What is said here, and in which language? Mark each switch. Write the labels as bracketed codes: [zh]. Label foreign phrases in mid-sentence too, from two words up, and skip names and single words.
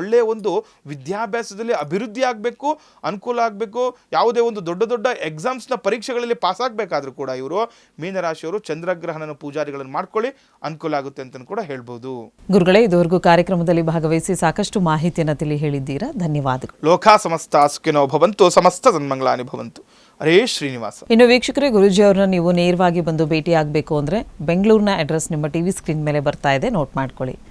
[kn] ಒಳ್ಳೆಯ ಒಂದು ವಿದ್ಯಾಭ್ಯಾಸದಲ್ಲಿ ಅಭಿವೃದ್ಧಿ ಆಗಬೇಕು, ಅನುಕೂಲ ಆಗಬೇಕು. ಯಾವುದೇ ಒಂದು ದೊಡ್ಡ ದೊಡ್ಡ ಎಕ್ಸಾಮ್ಸ್ನ ಪರೀಕ್ಷೆಗಳಲ್ಲಿ ಪಾಸ್ ಆಗಬೇಕಾದ್ರೂ ಕೂಡ ಇವರು ಮೀನರಾಶಿಯವರು ಚಂದ್ರಗ್ರಹನ ಪೂಜಾರಿಗಳನ್ನು ಮಾಡ್ಕೊಳ್ಳಿ, ಅನುಕೂಲ ಆಗುತ್ತೆ ಅಂತ ಕೂಡ ಹೇಳ್ಬೋದು. ಗುರುಗಳೇ, ಇದುವರೆಗೂ ಕಾರ್ಯಕ್ರಮದಲ್ಲಿ ಭಾಗವಹಿಸಿ ಸಾಕಷ್ಟು ಮಾಹಿತಿಯನ್ನು ತಿಳಿ ಹೇಳಿದ್ದೀರಾ, ಧನ್ಯವಾದಗಳು. [sa] लोक समस्त सुखिनो भवन्तु, समस्त सन्मङ्गलानि भवन्तु. [kn] ಹರೇ ಶ್ರೀನಿವಾಸ. ಇನ್ನು ವೀಕ್ಷಕರೇ, ಗುರೂಜಿ ಅವ್ರನ್ನ ನೀವು ನೇರವಾಗಿ ಬಂದು ಭೇಟಿ ಆಗಬೇಕು ಅಂದರೆ ಬೆಂಗಳೂರಿನ ಅಡ್ರೆಸ್ ನಿಮ್ಮ [en] TV screen [kn] ಮೇಲೆ ಬರ್ತಾ ಇದೆ, ನೋಟ್ ಮಾಡ್ಕೊಳ್ಳಿ.